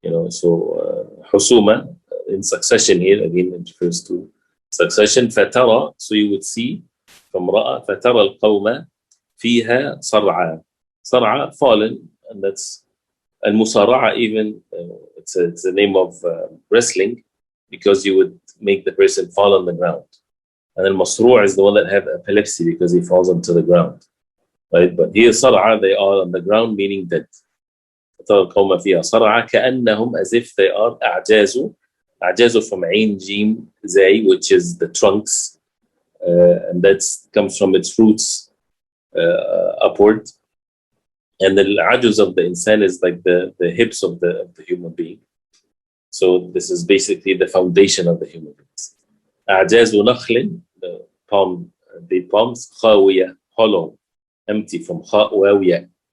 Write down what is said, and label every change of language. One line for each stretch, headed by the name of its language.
English: So husuma in succession here again it refers to succession.
Arabic: فترى,
English: so you would see from
Arabic: رأى فترى القوم فيها صرعى.
English: صرعى, fallen, and that's المصارعة even. It's a name of wrestling, because you would make the person fall on the ground. And then masru' is the one that have epilepsy because he falls onto the ground, right? But here صرعى, they are on the ground, meaning dead.
Arabic: فترى القوم فيها صرعى كأنهم,
English: as if they are
Arabic: أعجاز.
English: أعجاز from عين جيم زي, which is the trunks, and that comes from its roots upward. And the ajuz of the insan is like the hips of the human being. So this is basically the foundation of the human beings.
Arabic: أعجاز نخل,
English: the palm, the palms, خاوية, hollow, empty, from خاء واوية.